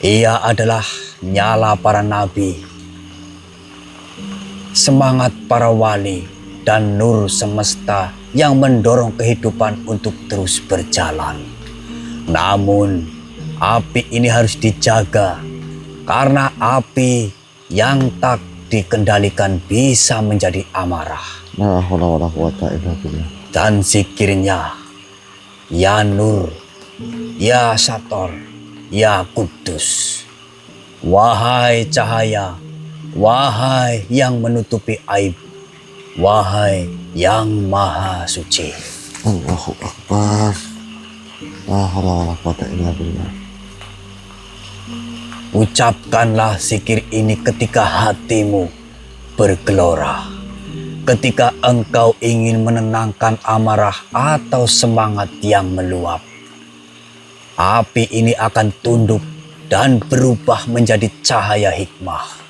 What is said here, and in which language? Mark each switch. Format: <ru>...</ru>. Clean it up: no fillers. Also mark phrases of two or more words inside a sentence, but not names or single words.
<id>Ia adalah nyala para nabi, semangat para wali, dan nur semesta yang mendorong kehidupan untuk terus berjalan. Namun, api ini harus dijaga karena api yang tak dikendalikan bisa menjadi amarah.</id> <ar>لا حول ولا قوة إلا بالله.</ar> <id>Dan zikirnya,</id> <ar>يا نور يا ساتر يا قدوس.</ar> <id>Wahai cahaya, wahai yang menutupi aib, wahai yang maha suci.</id> <ar>الله أكبر. لا حول ولا قوة إلا بالله.</ar> <id>Ucapkanlah zikir ini ketika hatimu bergelora. Ketika engkau ingin menenangkan amarah atau semangat yang meluap. Api ini akan tunduk dan berubah menjadi cahaya hikmah.</id>